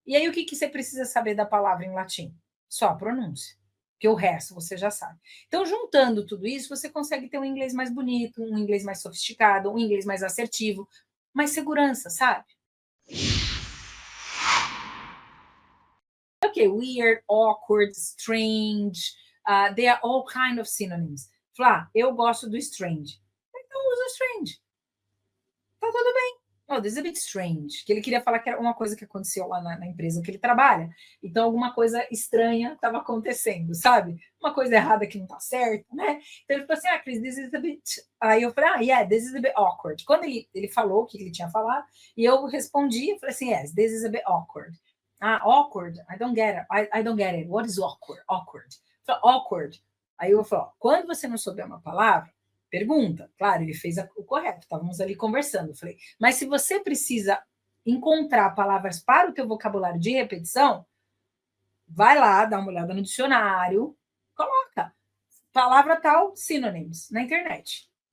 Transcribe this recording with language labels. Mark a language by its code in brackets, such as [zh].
[pt] E aí, o que você precisa saber da palavra em latim? Só a pronúncia, porque o resto você já sabe. Então, juntando tudo isso, você consegue ter um inglês mais bonito, um inglês mais sofisticado, um inglês mais assertivo, mais segurança, sabe? [en] Okay, weird, awkward, strange, they are all kind of synonyms. [pt] Flá, eu gosto do strange. Então usa strange. Tá tudo bem. [en] Oh, this is a bit strange. [pt] Que ele queria falar que era uma coisa que aconteceu lá na empresa que ele trabalha. Então, alguma coisa estranha estava acontecendo, sabe? Uma coisa errada que não tá certa, né? Então, ele falou assim, Cris, [en] this is a bit... [pt] Aí eu falei, [en] yeah, this is a bit awkward. [pt] Quando ele falou o que ele tinha falado, e eu respondi, eu falei assim, [en] yes, this is a bit awkward. Awkward, I don't get it. I don't get it. What is awkward? Awkward. [pt] Falei, [en] awkward. [pt] Aí eu falei, quando você não souber uma palavra, pergunta. Claro, ele fez o correto, estávamos ali conversando. Falei, mas se você precisa encontrar palavras para o teu vocabulário de repetição, vai lá, dá uma olhada no dicionário, coloca palavra tal, synonyms, na internet.